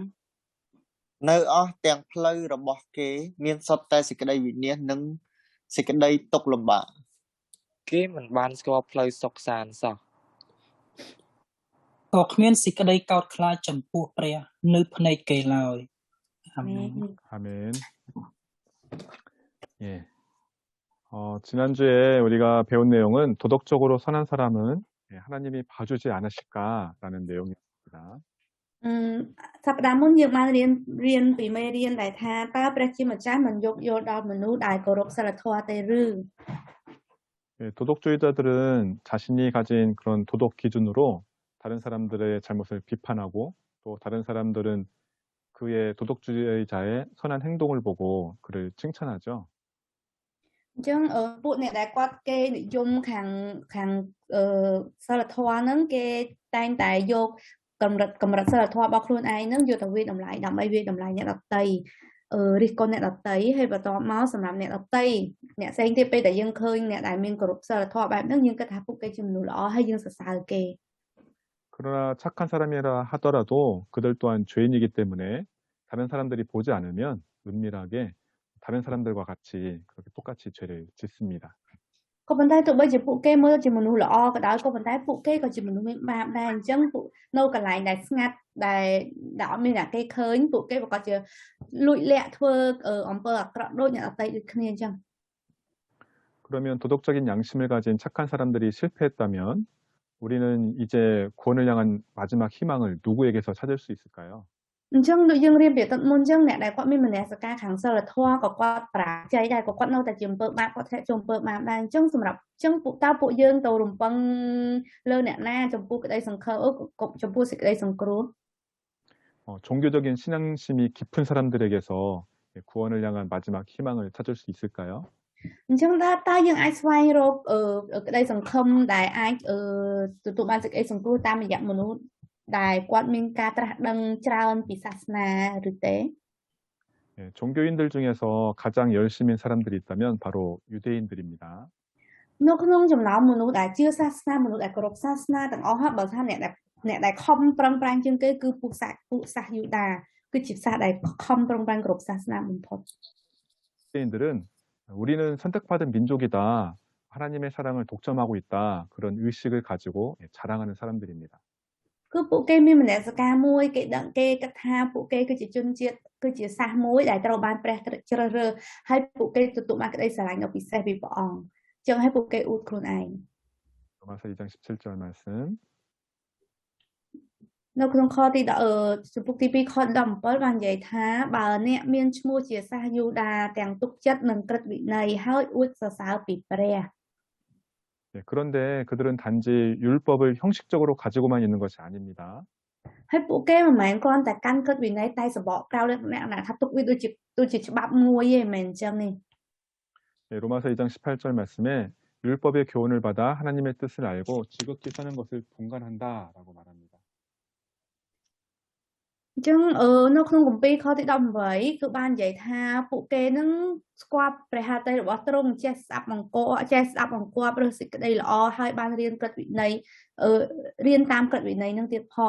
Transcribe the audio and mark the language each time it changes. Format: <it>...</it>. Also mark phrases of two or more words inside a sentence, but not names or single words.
<km>នៅអស់ទាំងផ្លូវរបស់គេមានសុទ្ធតែសេចក្តីវិនាសនិងសេចក្តីទុក្ខលំបាក គេមិនបានស្គាល់ផ្លូវសុខសាន្តសោះ ក៏គ្មានសេចក្តីកោតខ្លាចចំពោះព្រះនៅភ្នែកគេឡើយអាមែន</km> <ko>아멘. 예. 지난주에 우리가 배운 내용은 도덕적으로 선한 사람은 하나님이 봐주지 않으실까라는 내용이었습니다.</ko> <km>សប្តាហ៍មុនយើងបានរៀនពីមេរៀនដែលថាតើព្រះជាម្ចាស់មិនយកយល់ដល់មនុស្សដែលគោរពសិលធម៌ទេឬ</km> <ko>예, 도덕주의자들은 자신이 가진 그런 도덕 기준으로 다른 사람들의 잘못을 비판하고 또 다른 사람들은 그의 도덕주의자의 선한 행동을 보고 그를 칭찬하죠.</ko> <km>អញ្ចឹងពួកអ្នកដែលគាត់គេនិយមខាងសិលធម៌ហ្នឹងគេតែងតែយកកម្រិតសិលធម៌របស់ខ្លួនឯងហ្នឹងយកទៅវាយតម្លៃដើម្បីវាយតម្លៃអ្នកដទៃរិះគន់អ្នកដទៃហើយបន្ទាប់មកសម្រាប់អ្នកដទៃអ្នកផ្សេងទៀតពេលដែលយើងឃើញអ្នកដែលមានគោរពសិលធម៌បែបហ្នឹងយើងគិតថាពួកគេជាមនុស្សល្អហើយយើងសរសើរគេ</km> <ko>그러나 착한 사람이라 하더라도 그들 또한 죄인이기 때문에 다른 사람들이 보지 않으면 은밀하게 다른 사람들과 같이 그렇게 똑같이 죄를 짓습니다.</ko> <km>ក៏ប៉ុន្តែទោះបីជាពួកគេមើលជាមនុស្សល្អក៏ដោយក៏ប៉ុន្តែពួកគេក៏ជាមនុស្សមានបាបដែរអញ្ចឹងពួកនៅកន្លែងដែលស្ងាត់ដែលអត់មានអ្នកគេឃើញពួកគេប្រកាសជាលួចលាក់ធ្វើអំពើអាក្រក់ដូចអ្នកដទៃដូចគ្នាអញ្ចឹង</km> <ko>그러면 도덕적인 양심을 가진 착한 사람들이 실패했다면 우리는 이제 구원을 향한 마지막 희망을 누구에게서 찾을 수 있을까요?</ko> <km>អញ្ចឹងដូចយើងរៀនពីទឹកមុនអញ្ចឹងអ្នកដែលគាត់មានមនសិការខាងសិលធម៌ក៏គាត់ប្រាជ័យដែរក៏គាត់នៅតែជាអំពើបាបគាត់ធ្លាក់ចូលអំពើបាបដែរអញ្ចឹងសម្រាប់អញ្ចឹងពួកយើងទៅរំពឹងលើអ្នកណាចំពោះក្តីសង្ឃឹមចំពោះសេចក្តីសង្គ្រោះ</km> <ko>종교적인 신앙심이 깊은 사람들에게서 구원을 향한 마지막 희망을 찾을 수 있을까요?</ko> <km>អញ្ចឹងតើយើងអាចស្វែងរកក្តីសង្ឃឹមដែលអាចទទួលបានសេចក្តីសង្គ្រោះតាមរយៈមនុស្សដែលគាត់មានការត្រាស់ដឹងច្រើនពីសាសនាឬទេ</km> <ko>예, 종교인들 중에서 가장 열심인 사람들이 있다면 바로 유대인들입니다.</ko> <km>នៅក្នុងចំណោមមនុស្សដែលជឿសាសនាមនុស្សដែលគោរពសាសនាទាំងអស់ហើយបើថាអ្នកដែលខំប្រឹងប្រែងជាងគេគឺពួកសាសយូដាគឺជាសាសដែលខំប្រឹងប្រែងគោរពសាសនាបំផុត</km> <ko>유대인들은 우리는 선택받은 민족이다. 하나님의 사랑을 독점하고 있다. 그런 의식을 가지고 자랑하는 사람들입니다.</ko> <km>គឺពួកគេមានមនសិការមួយគេដឹងគេគិតថាពួកគេគឺជាជនជាតិគឺជាសាសមួយដែលត្រូវបានព្រះជ្រើសរើសហើយពួកគេទទួលបានក្តីស្រឡាញ់ដ៏ពិសេសពីព្រះអង្គអញ្ចឹងហើយពួកគេអួតខ្លួនឯង</km> <ko>로마서 2장 17절 말씀.</ko> <km>នៅក្នុងខទីចំពុកទី2ខ17បាននិយាយថាបើអ្នកមានឈ្មោះជាសាសយូដាទាំងទុកចិត្តនឹងក្រឹតវិន័យហើយអួតសរសើរពីព្រះ</km> <ko>네, 그런데 그들은 단지 율법을 형식적으로 가지고만 있는 것이 아닙니다.</ko> <km>ហើយពួកគេមិនមែនគ្រាន់តែកាន់ក្រឹតវិន័យតែសបកក្រៅលក្ខណៈថាទុកវាដូចជាច្បាប់មួយទេមិនមែនអញ្ចឹងទេ</km> <ko>네, 로마서 2장 18절 말씀에 율법의 교훈을 받아 하나님의 뜻을 알고 지극히 사는 것을 분간한다라고 말합니다.</ko> <km>អញ្ចឹងនៅក្នុងគម្ពីរខទី18គឺបាននិយាយថាពួកគេនឹងស្គាល់ព្រះហត្ថីរបស់ទ្រង់ចេះស្ដាប់បង្គាប់ចេះស្ដាប់បង្គាប់ឬសេចក្តីល្អហើយបានរៀនក្រឹតវិន័យរៀនតាមក្រឹតវិន័យនឹងទៀតផង</km>